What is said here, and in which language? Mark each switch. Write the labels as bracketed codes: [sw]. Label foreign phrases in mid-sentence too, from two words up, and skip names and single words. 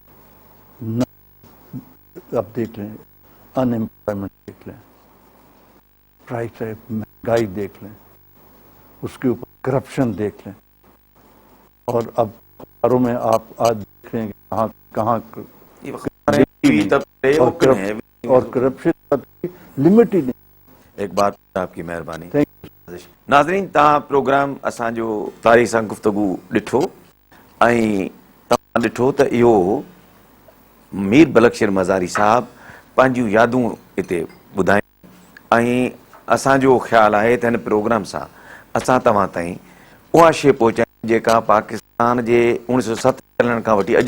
[ur] اب دیکھ لیں، ان امپلائمنٹ دیکھ لیں، پرائس ہے، مہنگائی دیکھ لیں، اس کے اوپر کرپشن دیکھ لیں، اور اب اخباروں میں آپ آج دیکھ رہے ہیں کہ کہاں اور کرپشن کا لمٹ ہی نہیں۔ ایک بات آپ کی مہربانی۔ [sd] ناظرین، تاں پروگرام اساں جو تاریخ سان گفتگو ڈٹھو ऐं तव्हां ॾिठो त इहो मीर बलक्षर मज़ारी साहब पंहिंजूं यादूं हिते ॿुधायूं, ऐं असांजो ख़्यालु आहे त हिन प्रोग्राम सां असां तव्हां ताईं उहा शइ पहुचायूं जेका पाकिस्तान जे 1947 खां वठी